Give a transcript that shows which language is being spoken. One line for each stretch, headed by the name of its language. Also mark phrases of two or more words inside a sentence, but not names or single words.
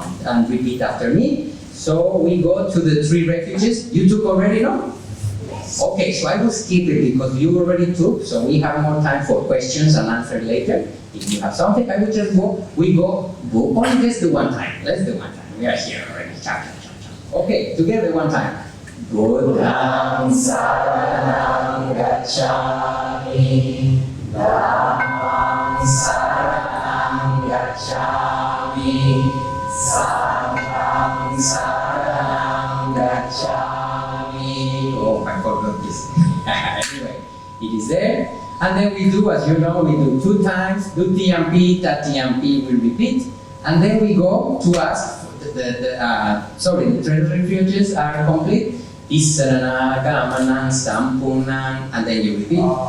English: And repeat after me. So we go to the 3 refuges. You took already, no? Okay, so I will skip it because you already took, so we have more time for questions and answers later. If you have something, I will just go. We go. Only let's do one time. Let's do one time. We are here already. Cha, cha, cha, cha. Okay, together one time.
Pali: Buddham saranam gacchami, Dhammam saranam gacchami, Sangham saranam gacchami.
English: Oh, I forgot this. Anyway, it is there. And then we do, as you know, we do 2 times.
Pali: Dutiyampi, Tatiyampi,
English: we repeat. And then we go to ask, the 3 refuges are complete.
Pali: Isarana, Gamanang, Sampunang,
English: and then you repeat.